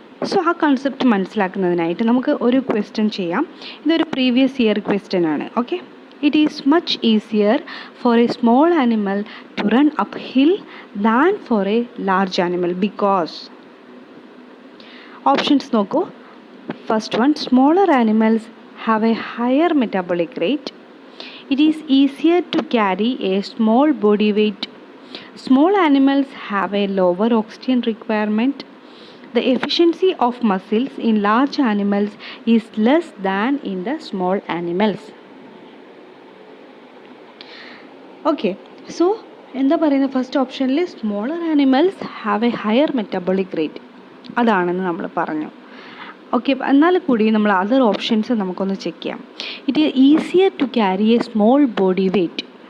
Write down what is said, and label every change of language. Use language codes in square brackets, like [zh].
[ml] So ആ concept മനസ്സിലാക്കുന്നതിനായിട്ട് നമുക്ക് ഒരു ക്വസ്റ്റ്യൻ ചെയ്യാം. ഇതൊരു പ്രീവിയസ് ഇയർ ക്വസ്റ്റ്യൻ ആണ്. [en] Okay, it is much easier for a small animal to run uphill than for a large animal because. [ml] Options നോക്കൂ. [en] First one, smaller animals have a higher metabolic rate. It is easier to carry a small body weight. Small animals have a lower oxygen requirement. The efficiency of muscles in large animals is less than in the small animals. Okay, so [ml] എന്താ പറയുന്നത്, [en] first ഓപ്ഷനിൽ smaller animals have a higher metabolic rate [ml] അതാണെന്ന് നമ്മൾ പറഞ്ഞു. [en] okay, [ml] എന്നാൽ കൂടി നമ്മൾ other options നമുക്കൊന്ന് ചെക്ക് ചെയ്യാം. [en] It is easier to carry a small body weight.